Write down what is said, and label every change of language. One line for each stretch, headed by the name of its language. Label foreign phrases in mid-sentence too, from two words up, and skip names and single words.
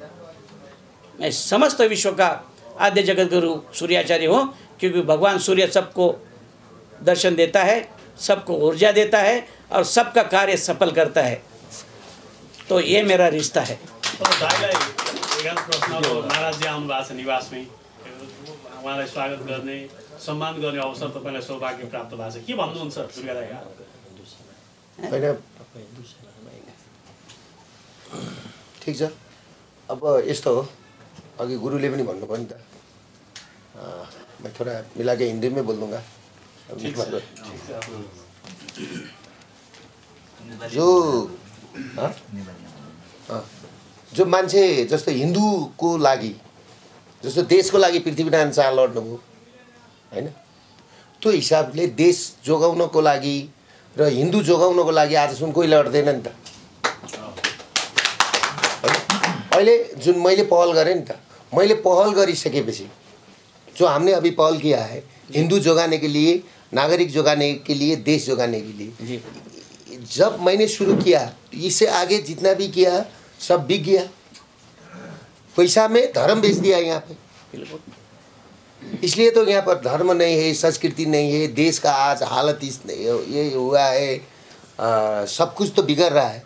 Hindi: मैं समस्त विश्व का आद्य जगत गुरु सूर्याचार्य हूँ, क्योंकि भगवान सूर्य सबको दर्शन देता है, सबको ऊर्जा देता है और सबका कार्य सफल करता है। तो ये मेरा रिश्ता है।
Nepali: महाराज जी आउनु भएको छ निवासमै, उहाँलाई स्वागत गर्ने सम्मान गर्ने अवसर तपाईलाई सौभाग्य प्राप्त भएको छ, के भन्नुहुन्छ दुर्गा दाइ? होइन, ठिक छ। अब यस्तो हो, अघि गुरुले पनि भन्नुभयो नि त,
Hindi: मैं थोड़ा मिला के हिंदी में बोल दूंगा।
Nepali: जो मान्छे जस्तो हिन्दूको लागि, जस्तो देशको लागि पृथ्वीनारायण शाह लड्नुभयो हैन, त्यो हिसाबले देश जोगाउनको लागि र हिन्दू जोगाउनको लागि आजसम्म कोही लड्दैन नि त। अहिले जुन मैले पहल गरेँ नि त, मैले पहल गरिसकेपछि
Hindi: जो हमने अभी पहल किया है हिंदू जोगाने के लिए, नागरिक जोगाने के लिए, देश जोगाने के लिए, जब मैंने शुरू किया इससे आगे जितना भी किया सब बिक गया। पैसा में धर्म बेच दिया यहाँ पे। इसलिए तो यहाँ पर धर्म नहीं है, संस्कृति नहीं है, देश का आज हालत इस ये हुआ है, सब कुछ तो बिगड़ रहा है।